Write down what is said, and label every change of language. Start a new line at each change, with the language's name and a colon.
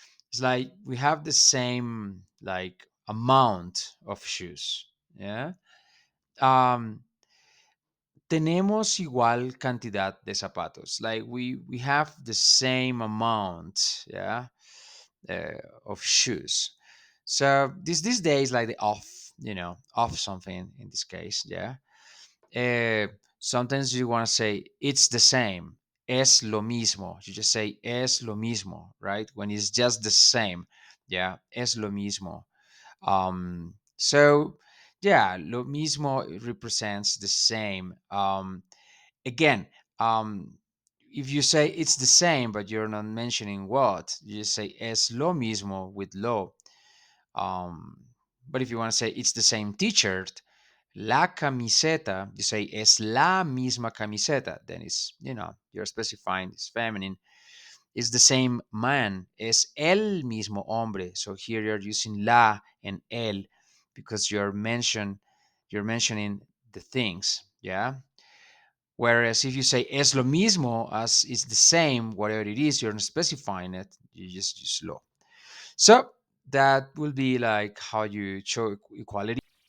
English: It's like we have the same like amount of shoes. Yeah.
Spanish: Um, tenemos igual cantidad de zapatos.
English: Like we have the same amount, yeah, of shoes. So this day is like the off, off something in this case. Yeah. Sometimes you want to say it's the same.
Spanish: Es lo mismo.
English: You just say
Spanish: es lo mismo,
English: right? When it's just the same. Yeah.
Spanish: Es lo mismo.
English: So yeah, lo mismo represents the same. Again, um, if you say it's the same, but you're not mentioning what, you just say
Spanish: es lo mismo
English: with lo. Um, but if you want to say it's the same t-shirt, la camiseta, you say
Spanish: es la misma camiseta.
English: Then it's, you're specifying it's feminine. It's the same man,
Spanish: es el mismo hombre.
English: So here you're using la and el because you're mentioning the things, yeah. Whereas if you say
Spanish: es lo mismo,
English: as it's the same, whatever it is, you're not specifying it. You just use lo. So that will be like how you show equality.